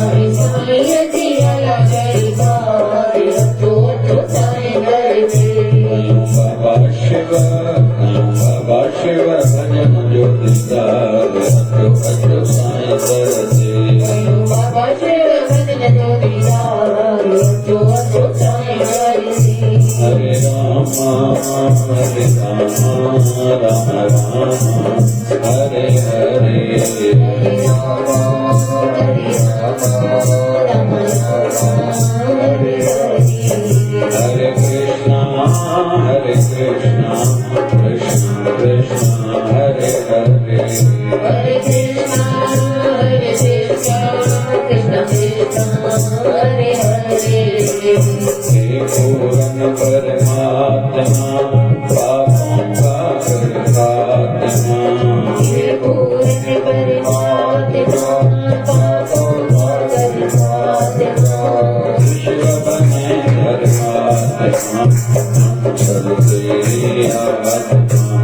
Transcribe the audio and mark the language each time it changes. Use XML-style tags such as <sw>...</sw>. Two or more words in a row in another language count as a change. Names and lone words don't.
<sd>बाबा शिव भजन जो दीदार अजो अजो साईं दरते। बाबा शिव भजन जो दीदार अजो अजो साईं दरते।</sd> <sa>हरे राम राम राम हरे हरे। हरे कृष्णा कृष्ण कृष्ण हरे हरे। हरे कृष्ण कृष्ण कृष्ण हरे हरे।</sa> <hi>हे पूर्ण परमात्मा पापों का करतात्मा। हे पूर्ण परमात्मा पापों का करतात्मा। विश्व बने धर्मात्मा सब तेरी आत्मा।</hi>